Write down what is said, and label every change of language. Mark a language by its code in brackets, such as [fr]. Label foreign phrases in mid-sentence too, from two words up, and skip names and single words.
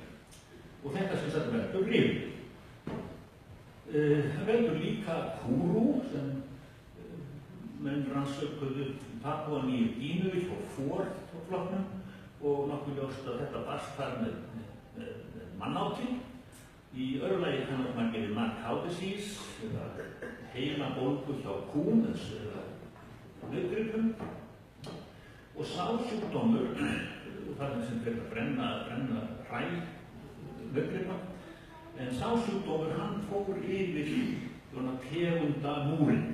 [is] Og þetta sem sagt veldur riðu. Það veldur líka kúrú sem menn rannsökuðu Papúa Nýju Gíneu í flokknum, og nokkuð ljóst að þetta barst þar með mannáti. Í öðru lagi kannast margir við [en] mad-cow disease, [is] eða heilabólgu hjá kúm, eða nautgripum. Og sá sjúkdómur, og það sem fyrir að brenna hræ nautgripa, en sá sjúkdómur hann fór yfir tegundamúrinn.